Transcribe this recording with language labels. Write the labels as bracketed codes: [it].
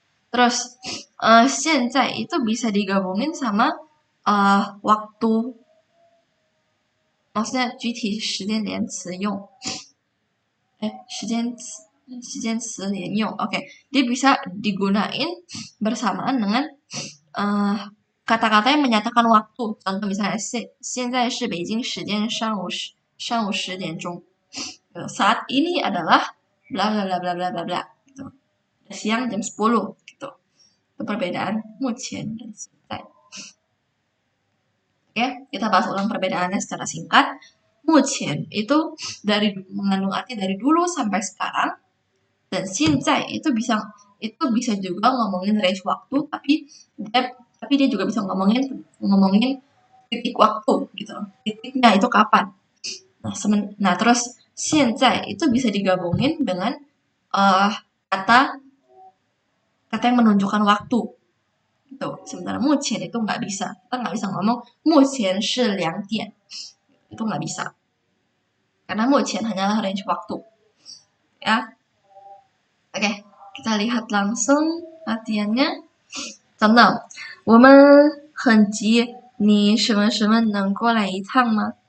[id] Terus 现在 itu bisa digabungin sama waktu, maksudnya [zh] 具体时间连词用，时间词连用, [id] oke, dia bisa digunain bersamaan dengan kata-kata yang menyatakan waktu. Contoh misalnya [zh] 现在是北京时间上午10点钟. [id] Saat ini adalah bla bla bla bla bla bla bla gitu. Siang jam 10 gitu. Itu perbedaan 目前 dan 现在. Oke, kita bahas ulang perbedaannya secara singkat. 目前 itu mengandung arti dari dulu sampai sekarang, dan 现在 itu bisa juga ngomongin range waktu, tapi dia juga bisa ngomongin titik waktu gitu. Titiknya itu kapan. Nah, terus 现在 itu bisa digabungin dengan kata yang menunjukkan waktu. Gitu. Sementara 目前 itu nggak bisa. Kita nggak bisa ngomong [zh] 目前是2点. [id] Itu nggak bisa. Karena 目前 hanyalah range waktu. Ya. Oke, kita lihat langsung latihannya. [zh] Contoh, 我们很急，你什么什么能过来一趟吗?